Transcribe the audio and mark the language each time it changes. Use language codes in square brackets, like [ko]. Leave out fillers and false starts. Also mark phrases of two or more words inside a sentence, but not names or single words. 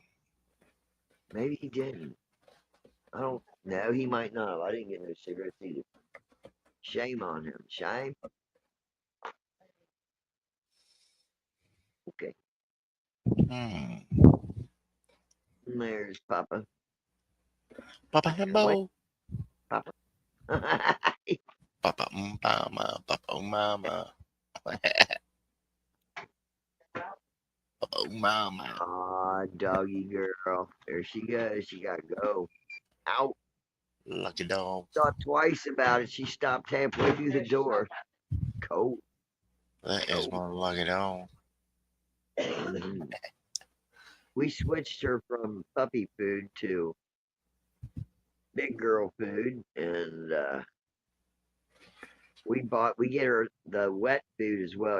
[en] Maybe he didn't. I don't know. He might not have. I didn't get no cigarettes either. Shame on him. Shame. Okay. There's Papa. Papa Himbo. Papa. Papa mama. Papa mama. Papa mama. Aw, doggy girl. There she goes. She got to go. Out. Lucky dog. Thought twice about it. She stopped halfway through the door. Cold. That is one lucky dog. Mhm. We switched her from puppy food to big girl food, and we get her the wet food as well.